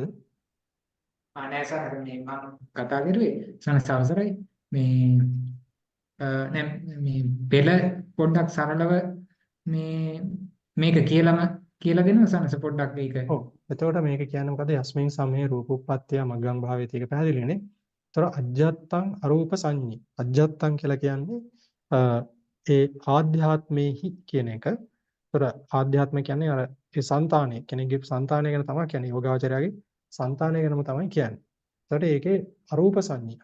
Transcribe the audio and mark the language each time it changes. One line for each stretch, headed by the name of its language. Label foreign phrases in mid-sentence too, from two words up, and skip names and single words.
Sinhala: නෑ සර් අර මේ මම කතා කරුවේ සනස අවසරයි මේ නෑ මේ පෙළ පොඩ්ඩක් සරලව මේ මේක කියලා දෙනවා සනස පොඩ්ඩක් ඒක. ඔව්. එතකොට මේක කියන්නේ මොකද?
Pali: යස්මින් සමේ රූපෝප්පත්තිය මග්ගම් භාවයේත්
Sinhala: එක පැහැදිලිනේ. ඒතර
Pali: අජ්ජත්තං අරූප සංඤී.
Sinhala: අජ්ජත්තං කියලා කියන්නේ ඒ ආධ්‍යාත්මේහි කියන එක. ඒතර ආධ්‍යාත්ම කියන්නේ අර ඒ సంతානය කෙනෙක්ගේ సంతානය ගැන තමයි කියන්නේ. යෝගාවචරයාගේ సంతානය ගැනම තමයි කියන්නේ. ඒතර ඒකේ
Pali: අරූප සංඤී.